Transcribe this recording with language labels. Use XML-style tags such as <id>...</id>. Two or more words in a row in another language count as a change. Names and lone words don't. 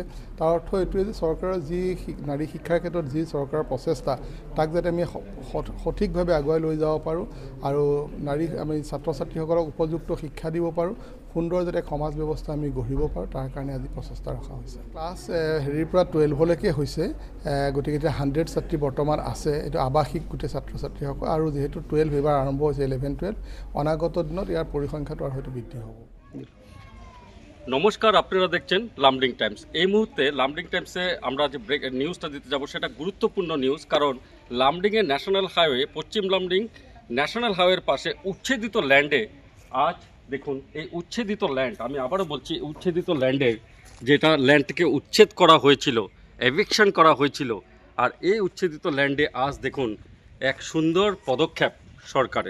<as>তাৰ অৰ্থ এইটোৱে যে চৰকাৰৰ যি নাৰী শিক্ষাৰ ক্ষেত্ৰত যি চৰকাৰৰ প্ৰচেষ্টা, তাক যাতে আমি সঠিকভাৱে আগুৱাই লৈ যাব পাৰোঁ আৰু আমি ছাত্ৰ ছাত্ৰীসকলক উপযুক্ত শিক্ষা দিব পাৰোঁ, সুন্দৰ যাতে সমাজ ব্যৱস্থা আমি গঢ়িব পাৰোঁ, তাৰ কাৰণে আজি প্ৰচেষ্টা ৰখা হৈছে। ক্লাছ 12লৈকে হৈছে, গতিকে এতিয়া 100 ছাত্ৰী বৰ্তমান আছে। এইটো আৱাসিক গোটেই ছাত্ৰ ছাত্ৰীসকল আৰু যিহেতু 12 এবাৰ আৰম্ভ হৈছে, 11-12 অনাগত দিনত ইয়াৰ পৰিসংখ্যাটো আর হয়তো বৃদ্ধি হ'ব।</as> <bn>নমস্কার, আপনারা দেখছেন লামডিং টাইমস। এই মুহূর্তে লামডিং টাইমসে আমরা যে নিউজটা দিতে যাব সেটা গুরুত্বপূর্ণ নিউজ, কারণ লামডিংয়ের</bn> <en>National Highway,</en> <bn>পশ্চিম লামডিং ন্যাশনাল হাইওয়ের পাশে উচ্ছেদিত ল্যান্ডে আজ দেখুন এই উচ্ছেদিত ল্যান্ড, আমি আবারও বলছি উচ্ছেদিত ল্যান্ডের যেটা ল্যান্ডকে উচ্ছেদ করা হয়েছিল, এভিকশন করা হয়েছিল, আর এই উচ্ছেদিত ল্যান্ডে আজ দেখুন এক সুন্দর পদক্ষেপ সরকারের।</bn>